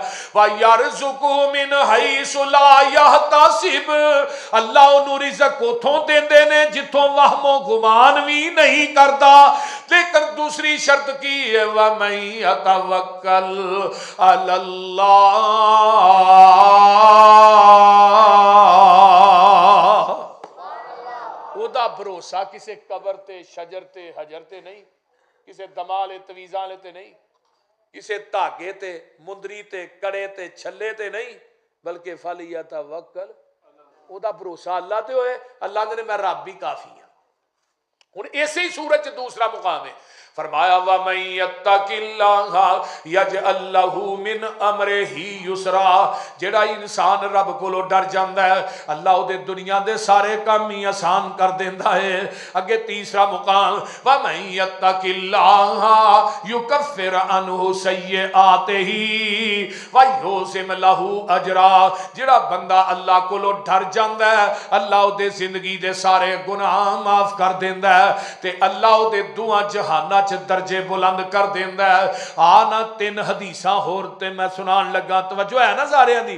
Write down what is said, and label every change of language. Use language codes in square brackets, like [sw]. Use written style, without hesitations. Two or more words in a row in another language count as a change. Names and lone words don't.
[ar] و يرزق من حيث لا يحتسب, [pa] اللہ انہوں نے رزق اوتھوں دیندے نے جتھوں وہمو گمان بھی نہیں کردا. لیکن دوسری شرط کی ہے, [ar] و من يتوكل على الله, [pa] اوہدا بھروسہ کسی قبر تے شجر تے حجر تے نہیں، کسی دمالے تعویذاں تے نہیں، کسی دھاگے تے مندری تے کڑے تے چھلے تے نہیں، بلکہ [ar] فل يتوكل, [pa] اوہدا بھروسہ اللہ تے ہوئے. اللہ نے میں رب بھی کافی ہاں۔ ہن ایسے ہی سورت چ دوسرا مقام ہے، فرمایا [ar] و من يتق الله يجعل له من أمره يسرا, [pa] جیہڑا انسان رب کولوں ڈر جاندا ہے اللہ اوہدے دنیا دے سارے کم ہی آسان کر دیندا ہے. اگے تیسرا مقام, [ar] و من يتق الله يكفر عنه سيئاته و يعظم له أجرا, [pa] جیہڑا بندہ اللہ کولوں ڈر جاندا ہے اللہ اوہدے زندگی دے سارے گناہ معاف کر دیندا ہے تے اللہ اوہدے دعا جہانا درجے بلند کر دیندا ہے. نا تن حدیثاں ہور تے میں سنان لگا، توجہ ہے نا ساریاں دی.